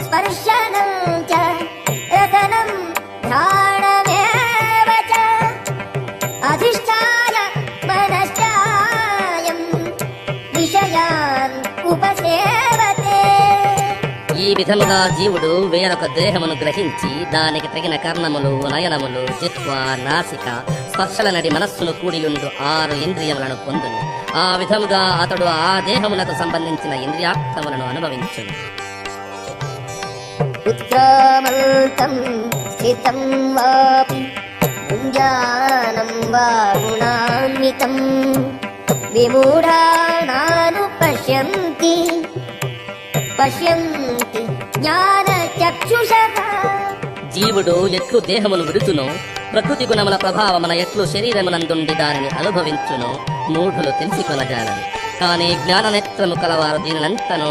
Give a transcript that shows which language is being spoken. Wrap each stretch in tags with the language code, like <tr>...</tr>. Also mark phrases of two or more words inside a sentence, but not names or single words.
<sa>दर्शनं च रसनं ध्यानमेव च अधिष्ठाय मनश्चायं विषयान् उपसेवते।</sa> <te>ఈ విధముగా జీవుడు వేరొక దేహమును గ్రహించి దానికి తగిన కర్ణములు, నయనములు, జిహ్వ, నాసిక, స్పర్శల నడి మనస్సును కూడియుండు 6 ఇంద్రియములను పొందును. ఆ విధముగా అతడు ఆ దేహములకు సంబంధించిన ఇంద్రియార్థములను అనుభవించును.</te> <sa>उत्क्रामन्तं स्थितं वापि भुञ्जानं वा गुणान्वितं विमूढानानुपश्यन्ति पश्यन्ति జ్ఞానచక్షుషః।</sa> <te>జీవుడు ఎట్లు దేహమును విడుచునో ప్రకృతి గుణముల ప్రభావమున ఎట్లు శరీరమునందుండి దానిని అనుభవించునో మూఢులు తెలిసికొనజాలరు. కానీ జ్ఞాననేత్రము కలవారు దీనినంతను</te>